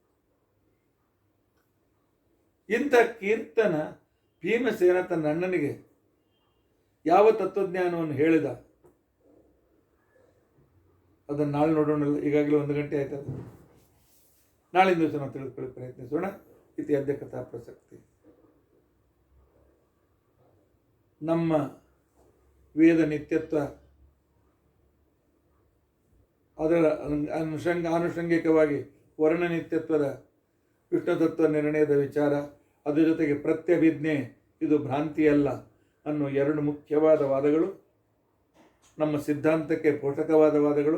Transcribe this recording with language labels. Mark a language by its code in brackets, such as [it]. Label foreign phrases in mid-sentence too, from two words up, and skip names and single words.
[kn] ಇಂಥ ಕೀರ್ತನ ಭೀಮಸೇನ ತನ್ನ ಅಣ್ಣನಿಗೆ ಯಾವ ತತ್ವಜ್ಞಾನವನ್ನು ಹೇಳಿದ ಅದನ್ನು ನಾಳೆ ನೋಡೋಣಲ್ಲ. ಈಗಾಗಲೇ 1 ಗಂಟೆ ಆಯ್ತದ. ನಾಳಿನ ದಿವಸ ನಾವು ತಿಳಿದುಕೊಳ್ಳಿ ಪ್ರಯತ್ನಿಸೋಣ. [sa] ಇತಿ ಅದ್ಯ ಕಥಾ ಪ್ರಸಕ್ತಿ. [kn] ನಮ್ಮ ವೇದ ನಿತ್ಯತ್ವ, ಅದರ ಆನುಷಂಗಿಕವಾಗಿ ವರ್ಣ ನಿತ್ಯತ್ವದ ವಿಷ್ಣು ತತ್ವ ನಿರ್ಣಯದ ವಿಚಾರ, ಅದರ ಜೊತೆಗೆ ಪ್ರತ್ಯಭಿಜ್ಞೆ ಇದು ಭ್ರಾಂತಿಯಲ್ಲ ಅನ್ನೋ 2 ಮುಖ್ಯವಾದ ವಾದಗಳು, ನಮ್ಮ ಸಿದ್ಧಾಂತಕ್ಕೆ ಪೋಷಕವಾದ ವಾದಗಳು.